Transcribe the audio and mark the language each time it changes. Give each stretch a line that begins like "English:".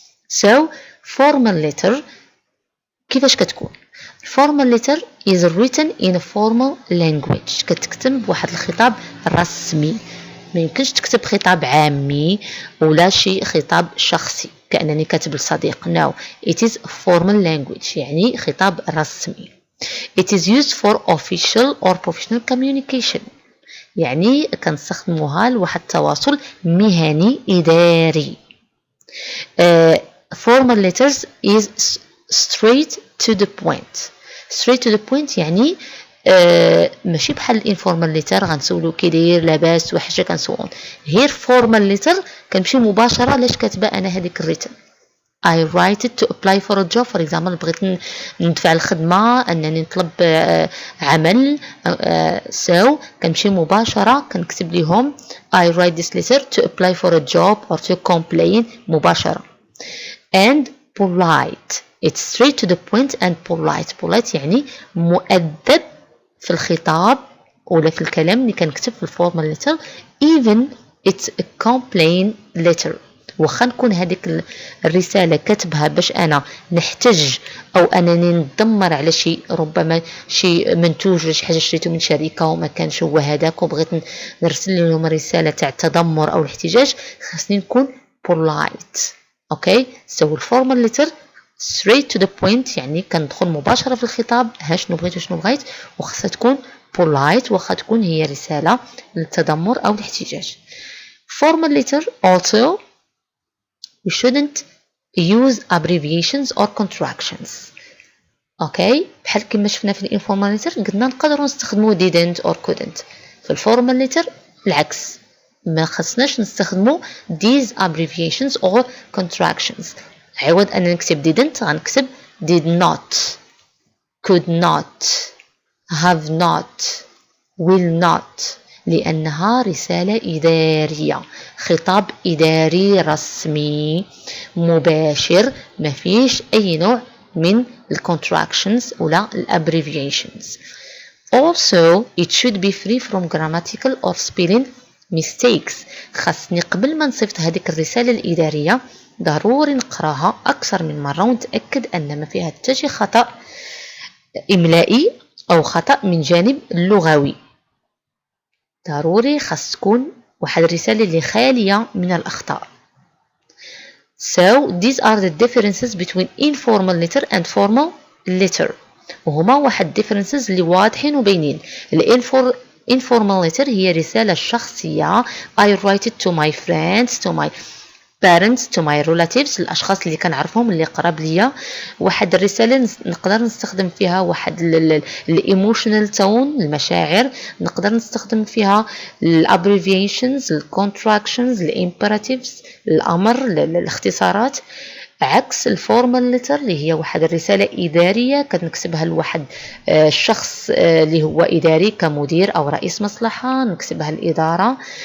Arabic: So
English: formal letter كيفاش كتكون؟ formal letter is written in a formal language،
Arabic: كتكتب بواحد الخطاب رسمي، ما يمكنش تكتب خطاب عامي ولا شي خطاب شخصي كأنني كاتب لصديق.
English: No, it is formal language
Arabic: يعني خطاب رسمي.
English: It is used for official or professional communication،
Arabic: يعني كنستخدموها لواحد التواصل مهني إداري.
English: Formal letters is straight to the point.
Arabic: Straight to the point يعني ماشي بحال الانفورمال ليتر غنسولو كي داير لاباس وحاجه كنسولون. غير فورمال ليتر كنمشي مباشره لاش كاتبه انا هذيك الريتن.
English: I write it to apply for a job for example،
Arabic: بغيت ندفع الخدمه انني نطلب عمل،
English: so
Arabic: كنمشي مباشره كنكتب ليهم
English: I write this letter to apply for a job or to complain
Arabic: مباشره.
English: And polite، it's straight to the point and polite.
Arabic: polite يعني مؤدب في الخطاب ولا في الكلام اللي كنكتب في الفورمال ليتر.
English: even it's a complaint letter،
Arabic: واخا نكون هذيك الرساله كاتبها باش انا نحتج او انني نتذمر على شيء، ربما شيء منتوج ولا شي حاجه شريته من شركه وما كانش هو هذاك وبغيت نرسل لهم رساله تاع التذمر او الاحتجاج، خاصني نكون polite. اوكي so الفورمال ليتر
English: straight to the point
Arabic: يعني كندخل مباشره في الخطاب، ها شنو بغيت وشنو بغيت، وخاصها تكون polite واخا تكون هي رساله للتذمر او الاحتجاج.
English: formal letter also we shouldn't use abbreviations or contractions.
Arabic: اوكي بحال كما شفنا في الانفورمال ليتر قلنا نقدروا نستخدموا didn't or couldn't، في الفورمال ليتر العكس ما خصناش نستخدموا
English: these abbreviations or contractions.
Arabic: عوض أن نكتب didn't غنكتب did not، could not، have not، will not، لأنها رسالة إدارية، خطاب إداري رسمي مباشر ما فيش أي نوع من contractions ولا abbreviations.
English: Also it should be free from grammatical or spelling mistakes.
Arabic: خاصني قبل ما نصيفط هذيك الرسالة الإدارية ضروري نقراها أكثر من مرة ونتأكد أن ما فيها حتى شي خطأ إملائي أو خطأ من جانب اللغوي. ضروري خاص تكون واحد الرسالة اللي خالية من الأخطاء.
English: So these are the differences between informal letter and formal letter،
Arabic: وهما واحد
English: differences
Arabic: اللي واضحين وبينين.
English: informal letter
Arabic: هي رسالة شخصية
English: I write it to my friends to my parents to my relatives،
Arabic: الأشخاص اللي كنعرفهم اللي قراب ليا. واحد الرسالة نقدر نستخدم فيها واحد
English: emotional tone
Arabic: المشاعر، نقدر نستخدم فيها abbreviations contractions imperatives الأمر الاختصارات، عكس الفورمال ليتر اللي هي واحد الرسالة إدارية كنكتبها لواحد الشخص اللي هو إداري كمدير أو رئيس مصلحة، نكتبها الإدارة.